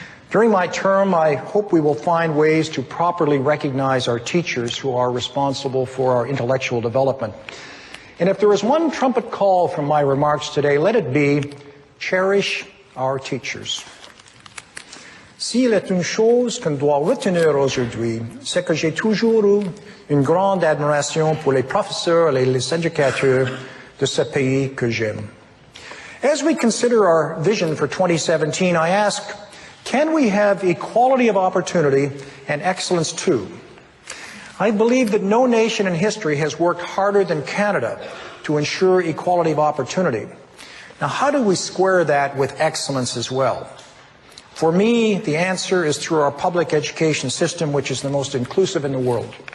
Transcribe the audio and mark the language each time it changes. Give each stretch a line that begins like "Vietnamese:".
English: During my term, I hope we will find ways to properly recognize our teachers who are responsible for our intellectual development. And if there is one trumpet call from my remarks today, let it be, cherish our teachers.
French: S'il est une chose qu'on doit retenir aujourd'hui, c'est que j'ai toujours eu une grande admiration pour les professeurs et les éducateurs de ce pays que j'aime.
English: As we consider our vision for 2017, I ask, can we have equality of opportunity and excellence too? I believe that no nation in history has worked harder than Canada to ensure equality of opportunity. Now, how do we square that with excellence as well? For me, the answer is through our public education system, which is the most inclusive in the world.